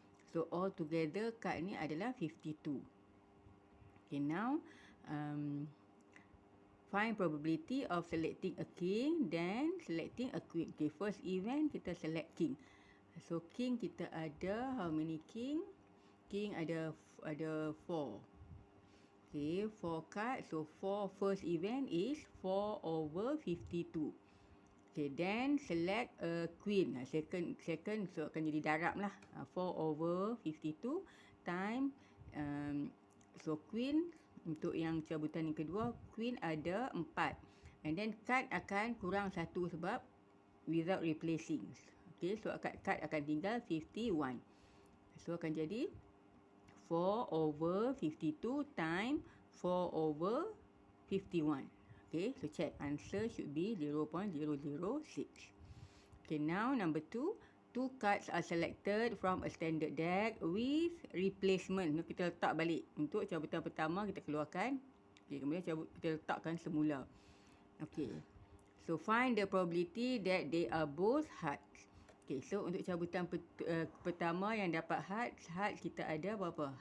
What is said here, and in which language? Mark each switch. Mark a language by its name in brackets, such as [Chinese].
[English] So all together [Malay] card ni adalah 52. [English] Okay, now find probability of selecting a king then selecting a queen. [Malay] Okay, first event kita select king. So king kita ada [English] how many king? [Malay] King ada 4. Okay, 4 card. [English] So 4 first event is 4/52. Okay, then select a queen. Second so [Malay] akan jadi darab lah. 4/52 time so queen untuk yang cabutan yang kedua, queen ada 4. And then card akan kurang 1 sebab [English] without replacing. [Malay] Okay, so kat akan tinggal 51. So akan jadi 4/52 times 4/51. [English] Okay, so check. Answer should be 0.006. Okay, now number 2. 2 cards are selected from a standard deck with replacement. [Malay] Kita letak balik. Untuk cabutan pertama kita keluarkan. Okay, kemudian kita letakkan semula. Okay. [English] So find the probability that they are both hearts. [Malay] Okay, so untuk cabutan pertama yang dapat hearts kita ada berapa?